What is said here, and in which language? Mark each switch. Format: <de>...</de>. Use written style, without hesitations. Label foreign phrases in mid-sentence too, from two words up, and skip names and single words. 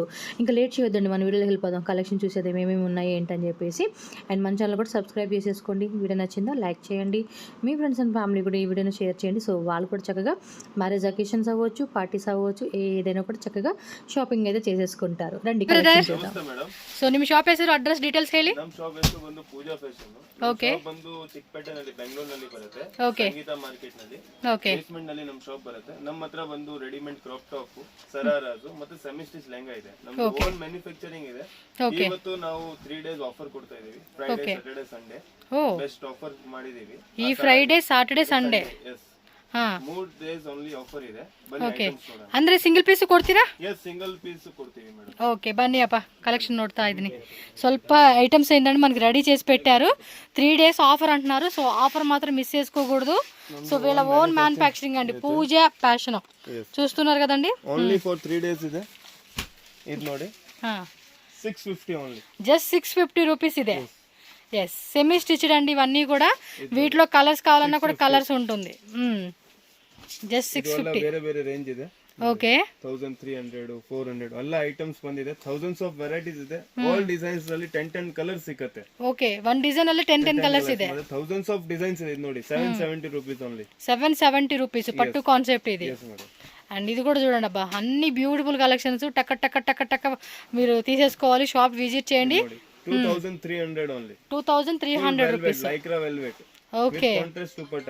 <te>ఇంకా లేట్ చేయొద్దండి, మన వీడియోలో వెళ్ళిపోదాం. కలెక్షన్ చూసేది ఏమేమి ఉన్నాయి ఏంటని చెప్పేసి. అండ్ మన ఛానల్ కూడా సబ్స్క్రైబ్ చేసేసుకోండి. వీడియో నచ్చిందా లైక్ చేయండి. మీ</te> <en>friends and family</en> <te>కూడా ఈ వీడియోని షేర్ చేయండి. సో వాళ్ళు కూడా చక్కగా</te> <en>marriage occasions</en> <te>అవ్వచ్చు, పార్టీస్ అవ్వచ్చు, ఏదైనా కూడా చక్కగా షాపింగ్ అయితే చేసేసుకుంటారు. రండి</te> <kn>ಸೊ ನಿಮ್ಮ ಶಾಪ್ ಹೆಸರು</kn> <en>address details</en> <kn>ಹೇಳಿ. ನಮ್ಮ ಶಾಪ್ ಹೆಸರು ಬಂದು ಪೂಜಾ ಫ್ಯಾಷನ್. ಓಕೆ. ಬಂದು ಚಿಕ್ಕಪೇಟೆನಲ್ಲಿ ಬೆಂಗಳೂರಿನಲ್ಲಿ ಬರುತ್ತೆ. ಓಕೆ. ಸಂಗೀತ ಮಾರ್ಕೆಟ್ ನಲ್ಲಿ. ಓಕೆ. ಬೇಸ್ಮೆಂಟ್ ನಲ್ಲಿ ನಮ್ಮ ಶಾಪ್ ಬರುತ್ತೆ. ನಮ್ಮ ಹತ್ರ ಬಂದು</kn> <en>readymade crop top,</en> <kn>ಸರಾರಾಜು ಮತ್ತೆ</kn> <en>semi stitch</en> <kn>ಲೆಹಂಗಾ ಇದೆ. ನಮ್ದು</kn> <en>own manufacturing</en> <kn>ಇದೆ. ಇವತ್ತು ನಾವು 3</kn> <en>days offer</en> <kn>ಕೊಡ್ತಾ ಇದೀವಿ.</kn> <en>Friday, Saturday, Sunday best offer ಮಾಡಿದೀವಿ. ಈ Friday, Saturday, Sunday.</en> <kn>ಎಸ್. 3</kn> <en>days only offer</en> <kn>ಇದೆ. ಬನ್ನಿ ಐಟಮ್ಸ್ ನೋಡೋಣ. ಅಂದ್ರೆ</kn> <en>single piece</en> <kn>ಕೊಡ್ತೀರಾ?</kn> <en>yes, single piece</en> <kn>ಕೊಡ್ತೀವಿ ಮೇಡಂ. ಓಕೆ, ಬನ್ನಿ ಅಪ್ಪ ಕಲೆಕ್ಷನ್ ನೋಡುತಾ ಇದೀನಿ.</kn> <te>స్వల్ప ఐటమ్స్ ఏంటంటే మనకి రెడీ చేసి పెట్టారు. 3</te> <en>days offer</en> <te>అంటున్నారు. సో ఆఫర్ మాత్రం మిస్ చేసుకోకూడదు. సో వీళ్ళ</te> <en>own manufacturing</en> <te>అండి, పూజా ఫ్యాషన్. చూస్తున్నారు కదండి.</te> <en>only for 3 days</en> <te>ಇದೆ. ఇది ನೋಡಿ 650 ఓన్లీ.</te> <en>just 650 rupees</en> <te>ಇದೆ.</te> <en>yes, semi stitched</en> <te>అండి ఇవన్నీ కూడా. వీటిలో కలర్స్ కావాలన్నా కూడా కలర్స్ ఉంటుంది. జస్ట్ 650.</te> <kn>ಬೇರೆ ಬೇರೆ ರೇಂಜ್ ಇದೆ. ಓಕೆ. 1300, 400 ಎಲ್ಲ ಐಟಮ್ಸ್ ಬಂದಿದೆ.</kn> <en>thousands of varieties</en> <kn>ಇದೆ.</kn> <en>all designs</en> <kn>ಅಲ್ಲಿ 10 ಕಲರ್ಸ್ ಸಿಗುತ್ತೆ. ಓಕೆ,</kn> <en>one design</en> <kn>ಅಲ್ಲಿ 10 ಕಲರ್ಸ್ ಇದೆ.</kn> <en>thousands of designs</en> <kn>ಇದೆ ನೋಡಿ. 770</kn> <en>rupees only.</en> <te>770 రూపీస్ పట్టు కాన్సెప్ట్ ఇది. అండ్ ఇది కూడా చూడండి అబ్బా, అన్ని</te> <en>beautiful collections.</en> <te>టక్క టక్క టక్క టక్క మీరు తీసేసుకోవాలి.</te> <en>shop visit</en> <te>చేయండి. 2300 ఓన్లీ. 2300 రూపీస్.</te> <en>Lycra velvet.</en> <te>ఓకే. కాంట్రాస్ట్ దుపట్టా.</te>